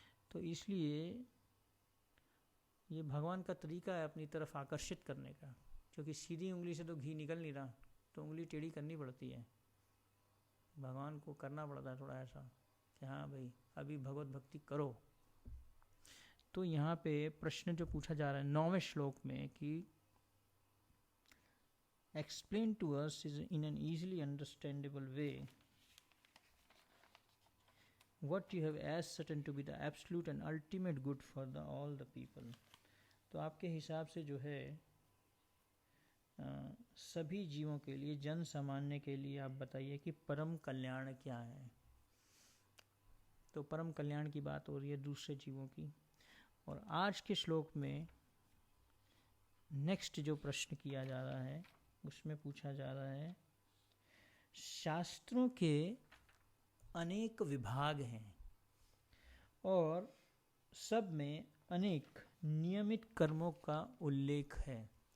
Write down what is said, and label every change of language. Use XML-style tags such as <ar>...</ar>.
<hi>तो इसलिए ये भगवान का तरीका है अपनी तरफ आकर्षित करने का, क्योंकि सीधी उंगली से तो घी निकल नहीं रहा, तो उंगली टेढ़ी करनी पड़ती है। भगवान को करना पड़ता है थोड़ा ऐसा कि हाँ भाई अभी भगवत भक्ति करो। तो यहाँ पे प्रश्न जो पूछा जा रहा है 9वें श्लोक में कि</hi> <en>explain to us in an easily understandable way what you have as certain to be the absolute and ultimate good for all the people।</en> <hi>तो आपके हिसाब से जो है सभी जीवों के लिए, जन सामान्य के लिए आप बताइए कि परम कल्याण क्या है। तो परम कल्याण की बात हो रही है दूसरे जीवों की। और आज के श्लोक में नेक्स्ट जो प्रश्न किया जा रहा है उसमें पूछा जा रहा है, शास्त्रों के अनेक विभाग हैं और सब में अनेक नियमित कर्मों का उल्लेख है।</hi>